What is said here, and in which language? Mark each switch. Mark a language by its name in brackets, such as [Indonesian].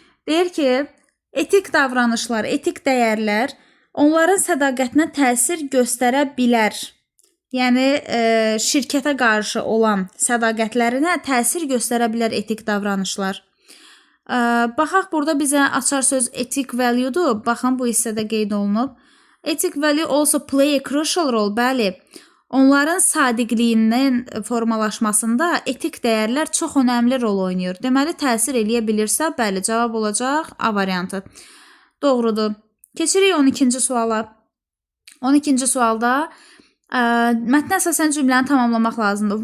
[Azerbaijani] Deyir ki, etik davranışlar, etik dəyərlər onların sədaqətinə təsir göstərə bilər. Yəni, şirkətə qarşı olan sədaqətlərinə təsir göstərə bilər etik davranışlar. Baxaq, burada bizə açar söz ethic value-dur. Baxın, bu hissədə qeyd olunub. [English] Ethic value also play a crucial role. [Azerbaijani] Bəli, onların sadiqliyinin formalaşmasında etik dəyərlər çox önəmli rol oynayır. Deməli, təsir eləyə bilirsə, bəli, cavab olacaq A variantı. Doğrudur. Keçirik 12-ci suala. 12-ci sualda mətnə əsasən cümləni tamamlamaq lazımdır.